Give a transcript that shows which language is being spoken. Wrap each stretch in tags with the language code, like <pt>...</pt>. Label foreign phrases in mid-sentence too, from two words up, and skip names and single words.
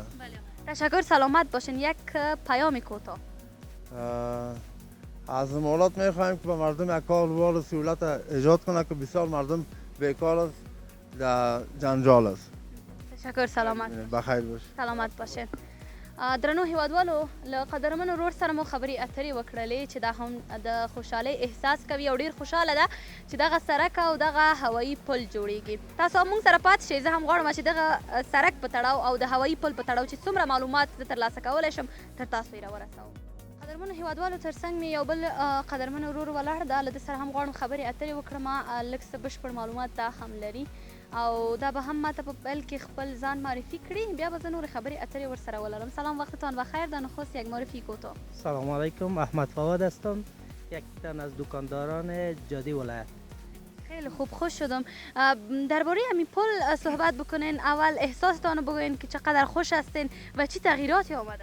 <fa>بله. تشکر، سلامت باشین. یک پیام کوتاه از امارات میخوایم که به مردم یک کار و سهولت ایجاد کنه که بسیار مردم بیکار است، در جنجال است. تشکر، سلامت بخیر باش. سلامت باشین.</fa> <ps>درنو هیوادوالو له قدرمنو ورور سره مو خبرې اترې وکړلې چې دا هم د خوشحالۍ احساس کوي او ډیر خوشحاله ده چې دغه سرک او دغه هوایي پل جوړیږي. تاسو موږ سره پاتې شئ. زه هم غواړم چې دغه سرک په تړاو او د هوایي پل په تړاو چې څومره معلومات زه ترلاسه کولی شم تر تاسو یې راورسوم. قدرمنو هیوادوالو تر څنګ مې یو بل قدرمن ورور ولاړ ده، له ده سره هم غواړم خبرې اترې وکړم. لږ څه بشپړ معلومات دا هم لري او دا به هم ماته په پیل کې خپل ځان معرفي کړي، بیا به زه نورې خبرې اترې ورسره ولرم.</ps> <fa>سلام وقتتان بخیر. در نخست یک معرفی کوتاه. سلام علیکم، احمد فواد هستم، یک تن از دکانداران جاده ولایت. خیلی خوب، خوش شدم. درباره همین پل صحبت بکنین. اول احساستان بگوین که چقدر خوش هستین و چی تغییراتی آمده؟</fa>